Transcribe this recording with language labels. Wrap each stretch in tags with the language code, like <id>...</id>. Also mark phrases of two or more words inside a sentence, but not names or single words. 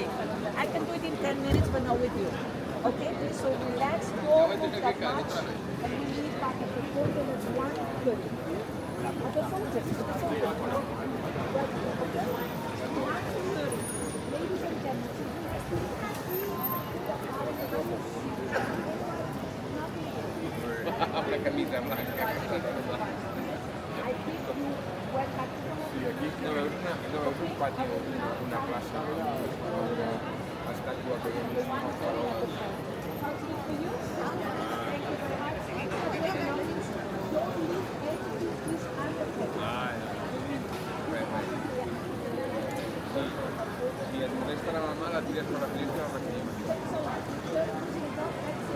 <en>I can do it in 10 minutes, but not with you. Okay? So relax, don't move that much, and we leave back at the fountain at 1:30. At the fountain, at the fountain. 1:30. Ladies and gentlemen,</en> <es>Una camisa blanca.</es> <en>I think you went back to</en> <es>No, es un patio, una plaza, una estatua que hay.</es> <ca>si et molesta la mamà, la tires per la finestra i la recollim.</ca>